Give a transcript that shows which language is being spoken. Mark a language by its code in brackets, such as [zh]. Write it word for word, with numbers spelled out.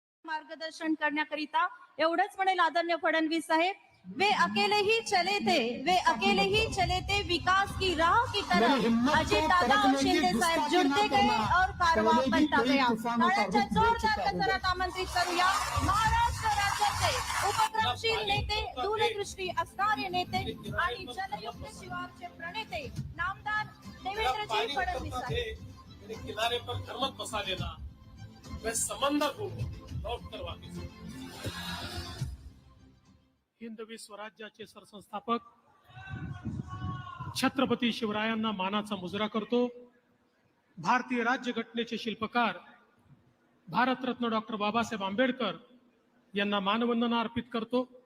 [mr] मार्गदर्शन करण्याकरिता एवढंच म्हणेल [hi] आदरणीय फडणवीस साहेब, वे अकेले ही चले थे, वे अकेले ही चले थे विकास की राह की तरफ, अजीत दादा और शिंदे साहेब जुड़ते गए और कारवां बनता गया। [mr] टाळ्यांच्या जोरदार गजरात आमंत्रित करूया महाराष्ट्र राज्याचे उपक्रमशील नेते, दूरदृष्टी असणारे नेते आणि जलयुक्त शिवारचे प्रणेते नामदार देवेंद्रजी फडणवीस साहेब। [hi] मेरे किनारे पर कर मत बसा लेना, मैं समंदर हूँ लौट कर वापिस। [mr] हिंदवी स्वराज्याचे सरसंस्थापक छत्रपती शिवरायांना मानाचा मुजरा करतो. भारतीय राज्य घटनेचे शिल्पकार भारतरत्न डॉक्टर बाबासाहेब आंबेडकर यांना मानवंदना अर्पित करतो.